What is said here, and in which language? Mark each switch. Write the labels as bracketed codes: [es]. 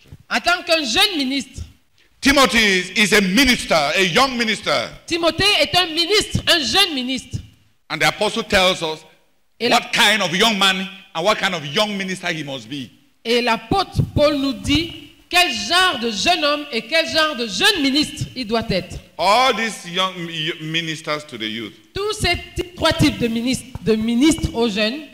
[fr] En tant qu'un jeune ministre. [en] Timothy is a minister, a young minister. [fr] Timothée est un ministre, un jeune ministre. [en] And the apostle tells us what kind of young man and what kind of young minister he must be. [fr] Et l'apôtre Paul nous dit quel genre de jeune homme et quel genre de jeune ministre il doit être. [en] All these young ministers to the youth. [fr] Tous ces trois types de ministres aux jeunes.